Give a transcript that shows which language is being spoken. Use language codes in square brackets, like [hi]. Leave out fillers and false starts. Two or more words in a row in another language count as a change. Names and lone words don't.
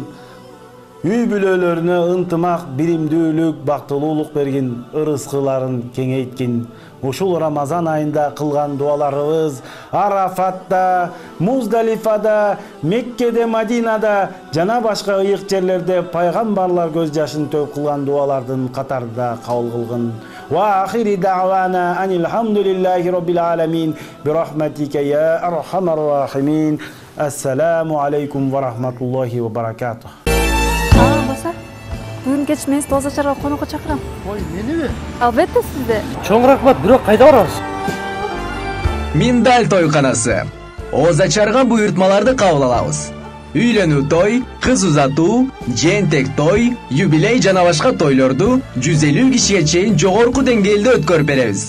[ky] Үй бүлөлөрүнө ынтымак, биримдүүлүк, бактылуулук бергин, ырыскыларын кеңейткин. Ушул Рамазан айында кылган дуаларыбыз Арафатта, Муздалифада, Меккеде, Мадинада жана башка ыйык жерлерде пайгамбарлар көз жашын төгүп кылган дуалардын катарында кабыл кылгын. [ar] وآخر دعوانا أن الحمد لله رب العالمين برحمتك يا أرحم الراحمين. السلام عليكم ورحمة الله وبركاته. [ky] Баса, бүгүн кеч мен сизди Озачарга конокко чакырам. Ой, мениби? Албетте сизди. Чоң рахмат, бирок кайда барабыз? Миндаль тойканасы. Озачарга буйртмаларды кабыл алабыз. Үйлөнүү той, кыз узатуу, жентек той, юбилей жана башка тойлорду 150 кишиге чейин жогорку деңгээлде өткөрүп беребиз.